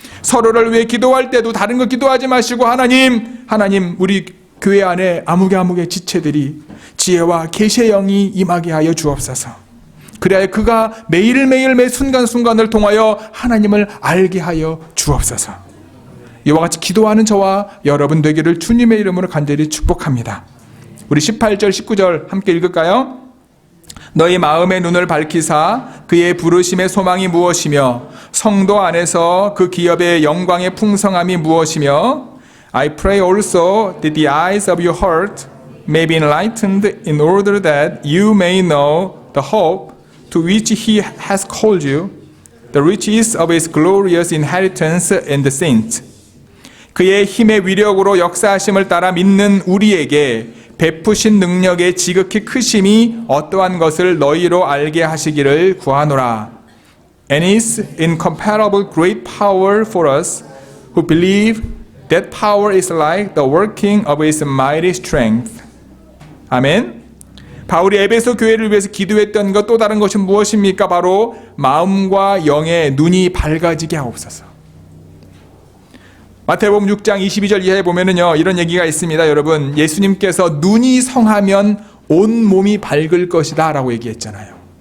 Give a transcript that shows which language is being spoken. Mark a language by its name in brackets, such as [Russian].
[Korean] 서로를 위해 기도할 때도 다른 거 기도하지 마시고 하나님 우리 교회 안에 아무개 지체들이 지혜와 계시의 영이 임하게 하여 주옵소서. 그래야 그가 매일매일 매 순간순간을 통하여 하나님을 알게 하여 주옵소서. 이와 같이 기도하는 저와 여러분 되기를 주님의 이름으로 간절히 축복합니다. 우리 18절 19절 함께 읽을까요? 너희 마음의 눈을 밝히사 그의 부르심의 소망이 무엇이며 성도 안에서 그 기업의 영광의 풍성함이 무엇이며 [English] I pray also that the eyes of your heart may be enlightened in order that you may know the hope to which he has called you, the riches of his glorious inheritance in the saints. [Korean] 그의 힘의 위력으로 역사하심을 따라 믿는 우리에게 베푸신 능력의 지극히 크심이 어떠한 것을 너희로 알게 하시기를 구하노라. [English] And his incomparable great power for us who believe that power is like the working of his mighty strength. [Korean] 아멘. 바울이 에베소 교회를 위해서 기도했던 것 또 다른 것은 무엇입니까? 바로 마음과 영의 눈이 밝아지게 하옵소서. 마태복음 6장 22절 이하에 보면은요, 이런 얘기가 있습니다. 여러분, 예수님께서 눈이 성하면 온 몸이 밝을 것이다 라고 얘기했잖아요.